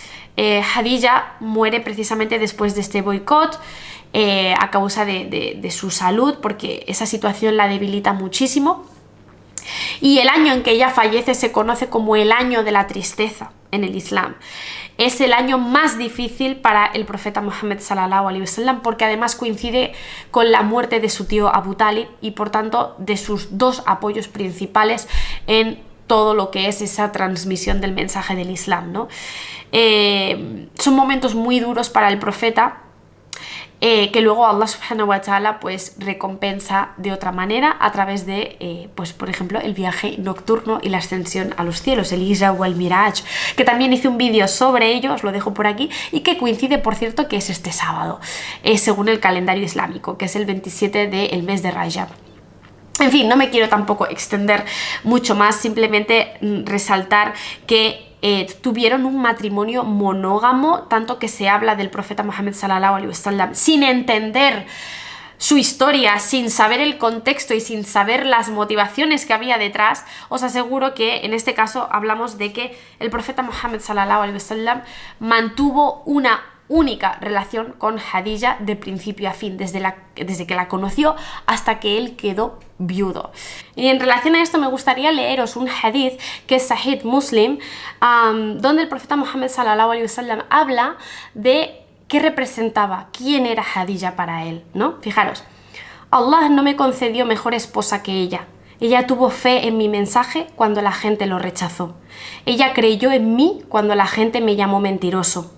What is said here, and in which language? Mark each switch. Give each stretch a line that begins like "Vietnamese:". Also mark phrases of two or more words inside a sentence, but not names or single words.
Spanish: Khadija muere precisamente después de este boicot, a causa de su salud, porque esa situación la debilita muchísimo. Y el año en que ella fallece se conoce como el año de la tristeza en el Islam. Es el año más difícil para el profeta Muhammad
Arabic: صلى الله عليه وسلم,
Spanish: porque además coincide con la muerte de su tío Abu Talib y por tanto de sus dos apoyos principales en todo lo que es esa transmisión del mensaje del Islam, ¿no? Son momentos muy duros para el profeta, que luego Allah
Arabic: سبحانه وتعالى
Spanish: pues recompensa de otra manera a través de, pues por ejemplo, el viaje nocturno y la ascensión a los cielos, el Isra o el Miraj, que también hice un vídeo sobre ello, os lo dejo por aquí, y que coincide, por cierto, que es este sábado, según el calendario islámico, que es el 27 del mes de Rajab. En fin, no me quiero tampoco extender mucho más, simplemente resaltar que tuvieron un matrimonio monógamo, tanto que se habla del profeta Muhammad
Arabic: صلى الله عليه وسلم
Spanish: sin entender su historia, sin saber el contexto y sin saber las motivaciones que había detrás. Os aseguro que en este caso hablamos de que el profeta Muhammad
Arabic: صلى الله عليه وسلم
Spanish: mantuvo una única relación con Khadija de principio a fin, desde que la conoció hasta que él quedó viudo. Y en relación a esto me gustaría leeros un hadith que es Sahih Muslim, donde el profeta Muhammad
Arabic: صلى الله عليه وسلم
Spanish: habla de qué representaba, quién era Khadija para él, ¿no? Fijaros, Allah no me concedió mejor esposa que ella. Ella tuvo fe en mi mensaje cuando la gente lo rechazó. Ella creyó en mí cuando la gente me llamó mentiroso.